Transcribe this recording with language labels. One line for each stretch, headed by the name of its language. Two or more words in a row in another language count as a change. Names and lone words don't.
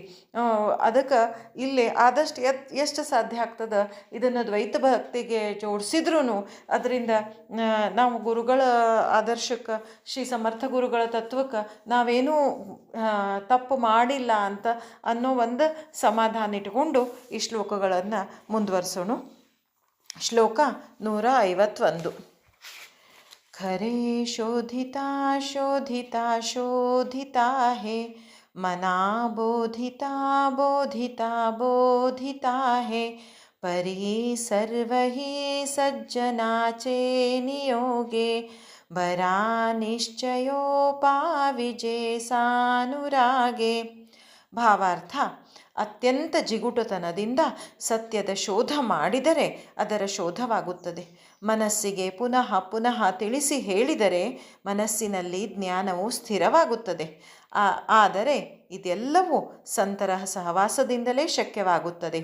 Kannada: ಅದಕ್ಕೆ ಇಲ್ಲಿ ಆದಷ್ಟು ಎಷ್ಟು ಸಾಧ್ಯ ಆಗ್ತದೆ ಇದನ್ನು ದ್ವೈತ ಭಕ್ತಿಗೆ ಜೋಡಿಸಿದ್ರೂ ಅದರಿಂದ ನಾವು ಗುರುಗಳ ಆದರ್ಶಕ್ಕೆ, ಶ್ರೀ ಸಮರ್ಥ ಗುರುಗಳ ತತ್ವಕ್ಕೆ ನಾವೇನೂ ತಪ್ಪು ಮಾಡಿಲ್ಲ ಅಂತ ಅನ್ನೋ ಒಂದು ಸಮಾಧಾನ ಇಟ್ಕೊಂಡು ಈ ಶ್ಲೋಕಗಳನ್ನು ಮುಂದುವರಿಸೋಣ. ಶ್ಲೋಕ 151.
Marathi: खरे शोधिता शोधिता शोधिता हे मना बोधिता बोधिता बोधिता है परी सर्वहि सज्जनाचे नियोगे बरा निश्चयोपाविजे सानुरागे.
Kannada: ಭಾವಾರ್ಥ: ಅತ್ಯಂತ ಜಿಗುಟುತನದಿಂದ ಸತ್ಯದ ಶೋಧ ಮಾಡಿದರೆ ಅದರ ಶೋಧವಾಗುತ್ತದೆ. ಮನಸ್ಸಿಗೆ ಪುನಃ ಪುನಃ ತಿಳಿಸಿ ಹೇಳಿದರೆ ಮನಸ್ಸಿನಲ್ಲಿ ಜ್ಞಾನವು ಸ್ಥಿರವಾಗುತ್ತದೆ. ಆದರೆ ಇದೆಲ್ಲವೂ ಸಂತರ ಸಹವಾಸದಿಂದಲೇ ಶಕ್ಯವಾಗುತ್ತದೆ.